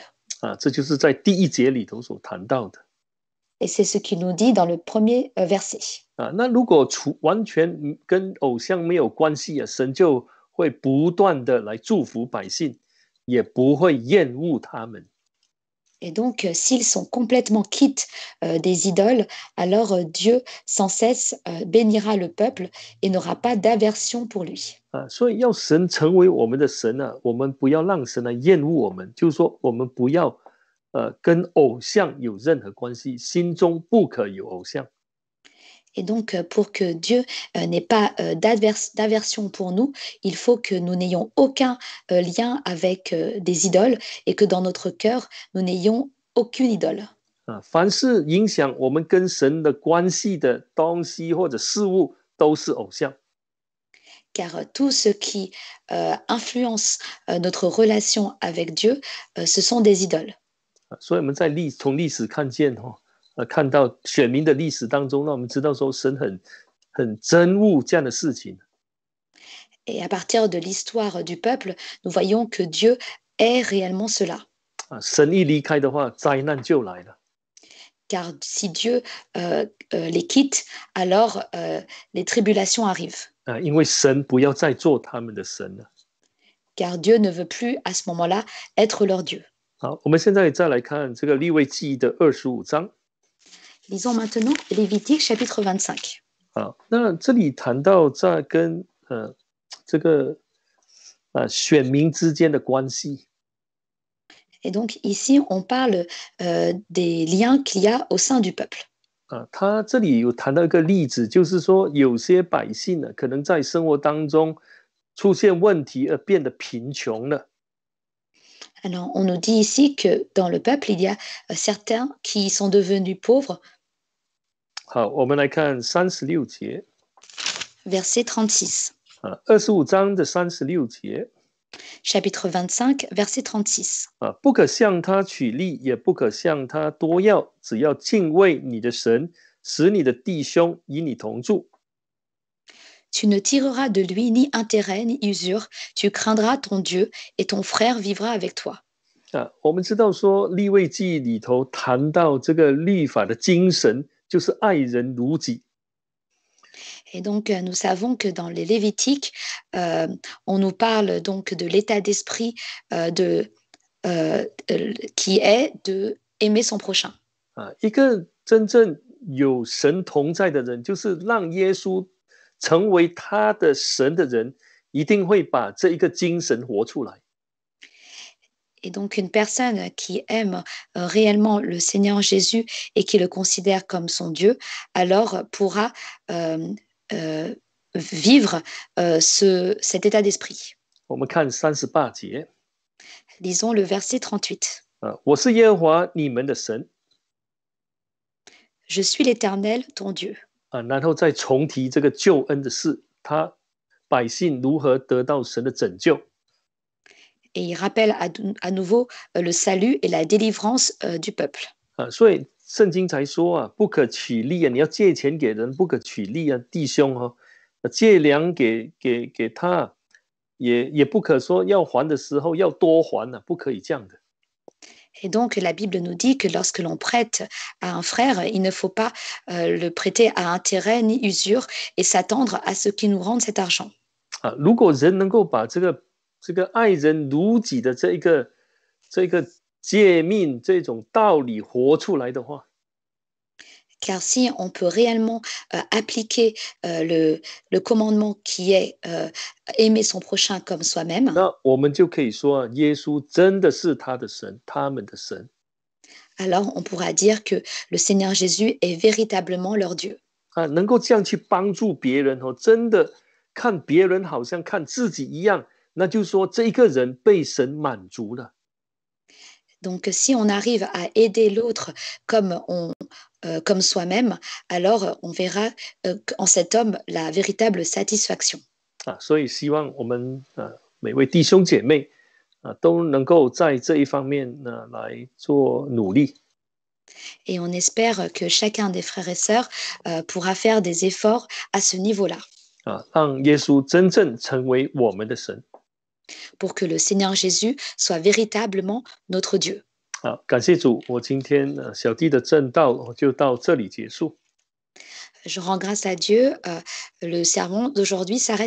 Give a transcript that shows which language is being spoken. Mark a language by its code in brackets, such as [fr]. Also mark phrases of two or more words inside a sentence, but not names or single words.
[zh] 这就是在第1节里头所谈到的。 [fr] Et c'est ce qu'il nous dit dans le premier verset. [zh] 那如果完全跟偶像没有关系神就会不断的来祝福百姓，也不会厌恶他们。 [fr] Et donc, s'ils sont complètement quittes des idoles, alors Dieu sans cesse bénira le peuple et n'aura pas d'aversion pour lui. [zh] 所以要神成为我们的神我们不要让神来厌恶我们，就是说我们不要跟偶像有任何关系，心中不可有偶像。 [fr] Et donc, pour que Dieu n'ait pas d'aversion pour nous, il faut que nous n'ayons aucun lien avec des idoles et que dans notre cœur, nous n'ayons aucune idole. [zh] 凡是影响我们跟神的关系的东西或者事物，都是偶像。 [fr] Car tout ce qui influence notre relation avec Dieu, ce sont des idoles. [zh] 所以我们从历史看见看到选民的历史当中，让我们知道说神很憎恶这样的事情。 [fr] Et à partir de l'histoire du peuple, nous voyons que Dieu est réellement cela. [zh] 神一离开的话，灾难就来了。 [fr] Car si Dieu les quitte, alors les tribulations arrivent. [zh] 因为神不要再做他们的神了。 [fr] Car Dieu ne veut plus à ce moment-là être leur Dieu. [zh] 好，我们现在再来看这个利未记的25章。 [fr] Lisons maintenant Lévitique chapitre 25. [zh] 好，那这里谈到在跟这个选民之间的关系。 [fr] Et donc ici, on parle des liens qu'il y a au sein du peuple. [zh] 他这里有谈到一个例子，就是说有些百姓呢，可能在生活当中出现问题而变得贫穷了。 [fr] Alors, on nous dit ici que dans le peuple, il y a certains qui sont devenus pauvres. [zh] 好，我们来看36节。 [fr] Verset 36. [zh] 25章的36节。 [fr] Chapitre 25, verset 36. [zh] 不可向他取利，也不可向他多要，只要敬畏你的神，使你的弟兄与你同住。 [fr] Tu ne tireras de lui ni intérêt ni usure, tu craindras ton Dieu et ton frère vivra avec toi. [zh] 我们知道说利未记里头谈到这个律法的精神，就是爱人如己。 [fr] Et donc, nous savons que dans les Lévitiques, on nous parle donc de l'état d'esprit qui est de aimer son prochain. [zh] 一个真正有神同在的人，就是让耶稣成为他的神的人，一定会把这一个精神活出来。 [fr] Et donc, une personne qui aime réellement le Seigneur Jésus et qui le considère comme son Dieu, alors pourra vivre cet état d'esprit. [zh] 我们看38节。 [fr] Lisons le verset 38. [zh] 我是耶和华你们的神。 [fr] Je suis l'Éternel, ton Dieu. [zh] 然后再重提这个救恩的事，他百姓如何得到神的拯救。 [fr] Et il rappelle à nouveau le salut et la délivrance du peuple. [zh] 所以圣经才说不可取利你要借钱给人，不可取利弟兄借粮给他，也不可说要还的时候要多还不可以这样的。 [fr] Et donc, la Bible nous dit que lorsque l'on prête à un frère, il ne faut pas le prêter à intérêt ni usure et s'attendre à ce qu'il nous rende cet argent. [zh] 如果人能够把这个爱人如己的这个诫命这种道理活出来的话， [fr] Car si on peut réellement appliquer le commandement qui est aimer son prochain comme soi-même, [zh] 那我们就可以说耶稣真的是他的神，他们的神。 [fr] alors on pourra dire que le Seigneur Jésus est véritablement leur Dieu. [zh] 能够这样去帮助别人真的看别人好像看自己一样，那就是说这一个人被神满足了。 [fr] Donc si on arrive à aider l'autre comme soi-même, alors on verra en cet homme la véritable satisfaction. [zh] 所以希望我们每位弟兄姐妹都能够在这一方面来做努力。 [fr] Et on espère que chacun des frères et sœurs pourra faire des efforts à ce niveau-là. [zh] 让耶稣真正成为我们的神。 [fr] Pour que le Seigneur Jésus soit véritablement notre Dieu. [zh] 感谢主，我今天小弟的正道就到这里结束。 [fr] Je rends grâce à Dieu. Le sermon d'aujourd'hui s'arrête.